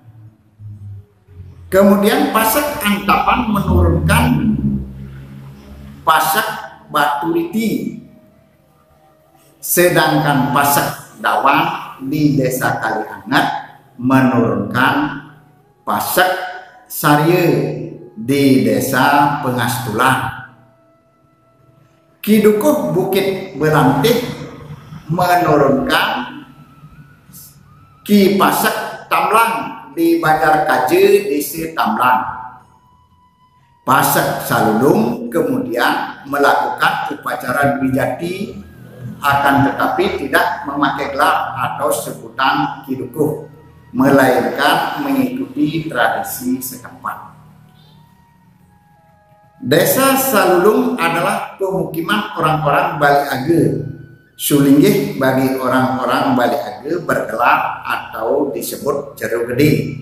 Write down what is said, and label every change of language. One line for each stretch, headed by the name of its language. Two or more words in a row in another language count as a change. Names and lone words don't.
Indonesian: Kemudian Pasek Antapan menurunkan Pasek Baturiti, sedangkan Pasek Dawan di Desa Kalianget menurunkan Pasek Sarye di Desa Pengastulan. Ki Dukuh Bukit Belantih menurunkan Ki Pasek Tamlang di Banjar Kaje, Desa Tamlang. Pasek Salulung kemudian melakukan upacara Dwijati, akan tetapi tidak memakai gelar atau sebutan Ki Dukuh, melainkan mengikuti tradisi setempat. Desa Salulung adalah pemukiman orang-orang Bali Age, sulinggih bagi orang-orang Bali Age bergelar atau disebut Jero Gede.